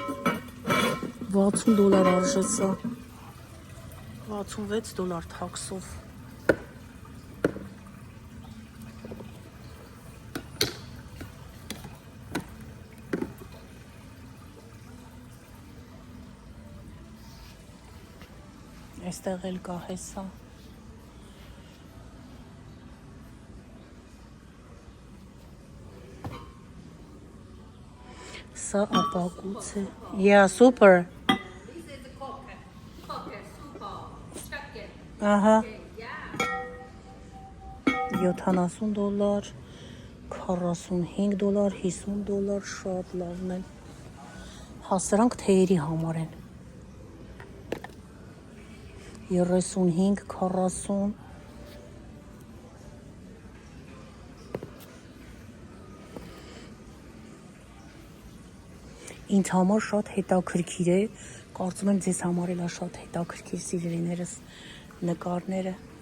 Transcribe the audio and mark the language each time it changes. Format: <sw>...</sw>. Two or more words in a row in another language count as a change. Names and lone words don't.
<hy>$60 արժե սա, $66 թաքսով։ Այստեղ էլ կա հեսա։ Սա ապակուց է։</hy> <en>Yeah, super. This is the cocker. Cocker, super. Chicken.</en> <hy>Ահա,</hy> <en>Yeah.</en> <hy>$70, $45, $50, շատ լավն են։ Հա, սրանք թեյերի համար են։ 35, 40 Ինձ համար շատ հետաքրքիր է, կարծում եմ ձեզ համար էլ է շատ հետաքրքիր սիրելիներս նկարները։</hy>